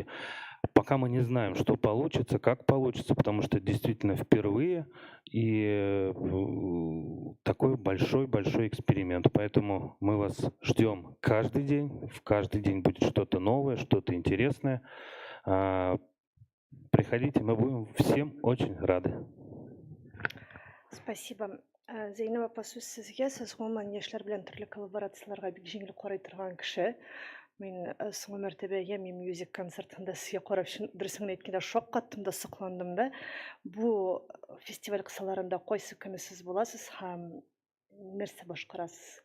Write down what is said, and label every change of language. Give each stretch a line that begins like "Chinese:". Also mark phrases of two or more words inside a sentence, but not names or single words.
Russian: Пока мы не знаем, что получится, как получится, потому что действительно впервые и такой большой-большой эксперимент. Поэтому мы вас ждем каждый день. В каждый день будет что-то новое, что-то интересное. Приходите, мы будем всем очень рады. Спасибо.
Kazakh: Зейнеп апа, сөз сізге.
Tatar: Сіз ғомуман яшьләр белән төрле коллаборацияларга бик җиңел карый торган кеше. Мин соңгы мәртәбә Ями Music концертында сезгә карап, дөресен әйткәндә, шаккаттым да, сокландым да. Бу фестиваль кысаларында кайсы көне сез буласыз һәм нәрсә башкарасыз?